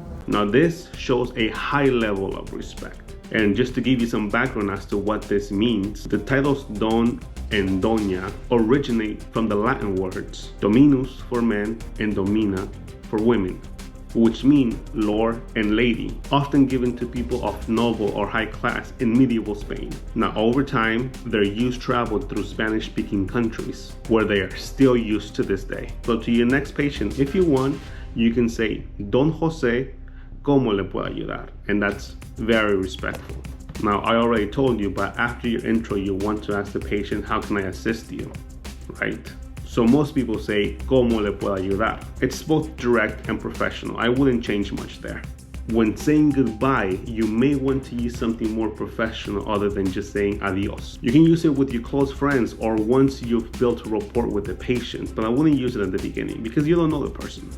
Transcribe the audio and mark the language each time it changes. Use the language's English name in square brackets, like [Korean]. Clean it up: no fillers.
[English] Now this shows a high level of respect. And just to give you some background as to what this means, the titles Don and Doña originate from the Latin words dominus for men and domina for women, which mean lord and lady, often given to people of noble or high class in medieval Spain. Now over time, their use traveled through Spanish-speaking countries, where they are still used to this day. So to your next patient, if you want, you can say, [Spanish] Don Jose, ¿cómo le puedo ayudar? [English] And that's very respectful. Now, I already told you, but after your intro, you want to ask the patient, how can I assist you, right? So most people say, [Spanish] ¿cómo le puedo ayudar? [English] It's both direct and professional. I wouldn't change much there. When saying goodbye, you may want to use something more professional other than just saying adios. You can use it with your close friends or once you've built a rapport with the patient, but I wouldn't use it at the beginning because you don't know the person.